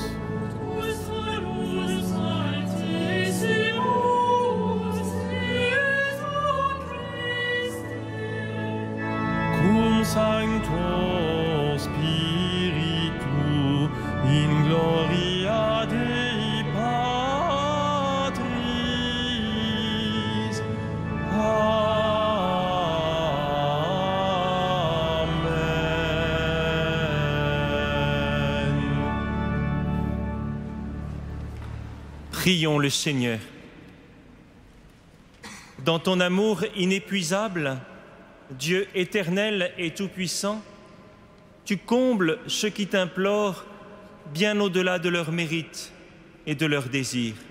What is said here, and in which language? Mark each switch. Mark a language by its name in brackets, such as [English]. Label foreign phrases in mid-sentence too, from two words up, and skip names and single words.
[Latin] tu salus altissimus, Iesu Christe. cum Sancto Spiritu in gloria Dei Patris. Amen. [French] Prions le Seigneur. Dans ton amour inépuisable, Dieu éternel et tout-puissant, tu combles ceux qui t'implorent bien au-delà de leurs mérites et de leurs désirs.